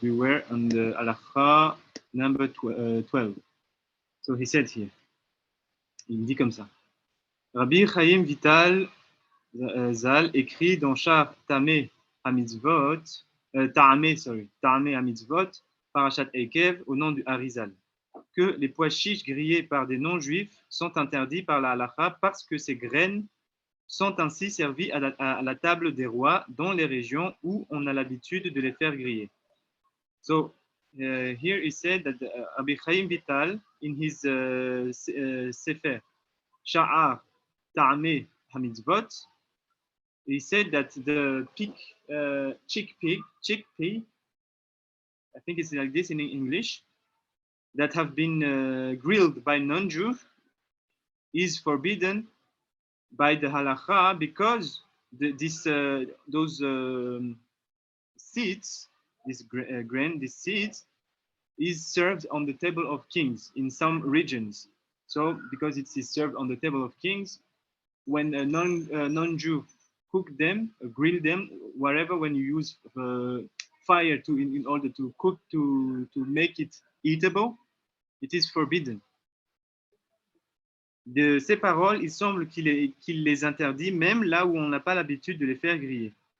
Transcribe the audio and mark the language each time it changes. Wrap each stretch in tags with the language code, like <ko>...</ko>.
<en>We were on the Halakha number 12. So he said here.</en> <fr>Il dit comme ça. Rabbi Chaim Vital Zal écrit dans Shar Tameh HaMitzvot, Ta'ameh HaMitzvot, Parashat Ekev, au nom du Harizal, que les pois chiches grillés par des non-juifs sont interdits par la halakha parce que ces graines sont ainsi servies à la table des rois dans les régions où on a l'habitude de les faire griller.</fr> <en>So, here he said that Rabbi Chaim Vital, in his Sefer, Sha'ar Ta'ameh HaMitzvot, he said that the chickpea, I think it's like this in English, that have been grilled by non-Jews is forbidden by the halakha because those seeds, this grain, these seeds, is served on the table of kings in some regions. So because it is served on the table of kings, when a non-Jew cook them, grill them, wherever, when you use fire in order to cook, to make it eatable, it is forbidden.</en> <fr>De ces paroles, il semble qu'il les interdit même là où on n'a pas l'habitude de les faire griller.</fr>